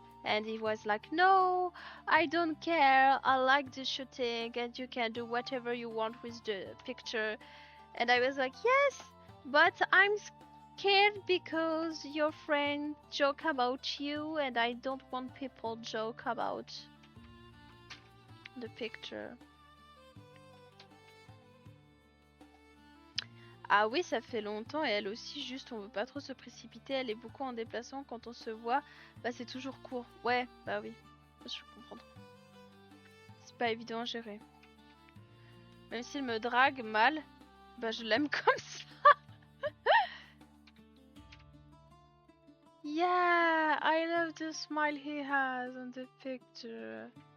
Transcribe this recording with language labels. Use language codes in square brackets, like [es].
[en] And he was like, no, I don't care, I like the shooting and you can do whatever you want with the picture. And I was like, yes, but I'm scared because your friend joke about you and I don't want people joke about the picture. [fr] Ah oui, ça fait longtemps et elle aussi, juste on veut pas trop se précipiter, elle est beaucoup en déplacement, quand on se voit, bah c'est toujours court. Ouais, bah oui, je comprends. C'est pas évident à gérer. Même s'il me drague mal, bah je l'aime comme ça. [en] Yeah, I love the smile he has on the picture.